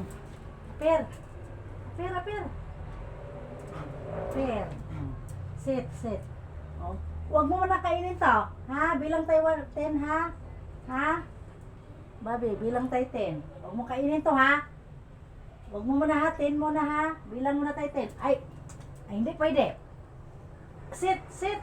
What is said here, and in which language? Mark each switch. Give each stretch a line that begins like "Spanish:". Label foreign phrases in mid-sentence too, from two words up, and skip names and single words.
Filipino: Aper. Aper, aper. Aper.
English: Sit, sit.
Filipino: Oh. Huwag mo na kainin to. Ha? Bilang tayo 10, ha? Ha? Bobby, bilang tayo 10. Huwag mo kainin to, ha? Huwag mo muna ha. 10 muna, ha? Bilang muna tayo 10. Ay, hindi pwede.
English: Sit, sit.